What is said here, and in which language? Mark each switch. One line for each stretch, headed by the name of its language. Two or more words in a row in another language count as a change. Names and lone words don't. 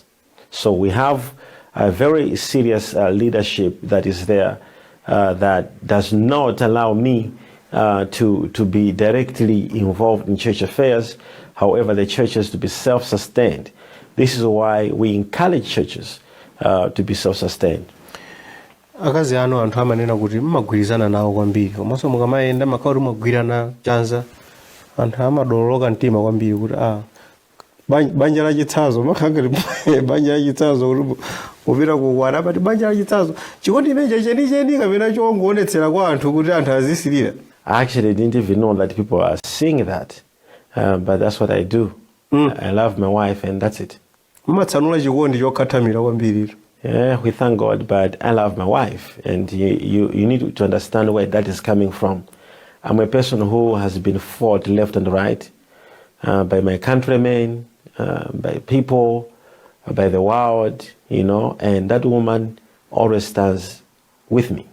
English: So we have a very serious leadership that is there that does not allow me to be directly involved in church affairs. However, the church has to be self-sustained. This is why we encourage churches to be self-sustained.
Nyanja: Akazi ano anthu amanena kuti mmagwirizana nawo kwambiri komanso mukamayenda makauti mumagwirana chanza anthu amadololoka mtima kwambiri kuti banja la chitsazo makhangati banja la chitsazo kuti upita kukwana pati banja la chitsazo chikondi imenechi chenicheni kapena chongoonetsera kwa anthu kuti anthu azisirira.
English: I actually didn't even know that people are seeing that, but that's what I do. I love my wife and that's it.
Nyanja: Mmatsanula chikondi chokhathamira kwambiri.
English: Yeah, we thank God, but I love my wife, and you need to understand where that is coming from. I'm a person who has been fought left and right by my countrymen, by people, by the world, you know, and that woman always stands with me.